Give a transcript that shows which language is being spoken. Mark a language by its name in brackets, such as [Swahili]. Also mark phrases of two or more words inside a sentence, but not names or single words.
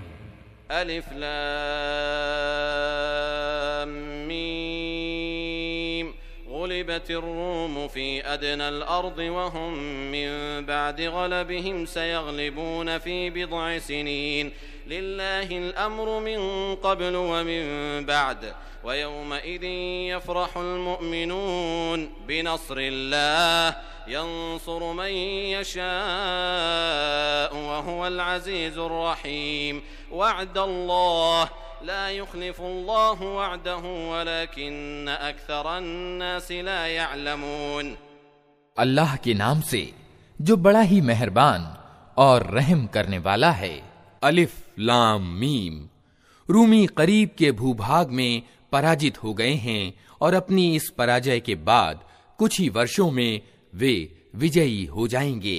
[Arabic] الم غلبت الروم في أدنى الأرض وهم من بعد غلبهم سيغلبون في بضع سنين لله الأمر من قبل ومن بعد ويومئذ يفرح المؤمنون بنصر الله ينصر من يشاء وهو العزيز الرحيم وعد الله لا يخلف الله وعده ولكن أكثر الناس لا يعلمون. [Hindi] अल्लाह के नाम से जो बड़ा ही मेहरबान और रहम करने वाला है। [Arabic] ألف لام ميم. [Hindi] रूमी करीब के भूभाग में पराजित हो गए हैं और अपनी इस पराजय के बाद कुछ ही वर्षों में वे विजयी हो जाएंगे।